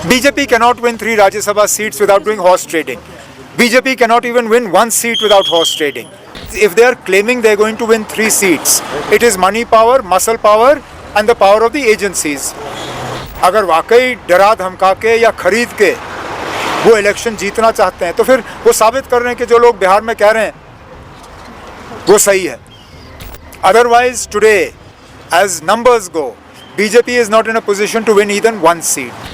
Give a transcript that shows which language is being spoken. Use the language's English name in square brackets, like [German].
[English] BJP cannot win 3 Rajya Sabha seats without doing horse trading. BJP cannot even win 1 seat without horse trading. If they are claiming they are going to win 3 seats, it is money power, muscle power and the power of the agencies. [Hindi] अगर वाकई डरा धमका के या खरीद के वो election जीतना चाहते हैं तो फिर वो साबित कर रहे हैं कि जो लोग बिहार में कह रहे हैं वो सही है. [English] Otherwise today, as numbers go, BJP is not in a position to win even 1 seat.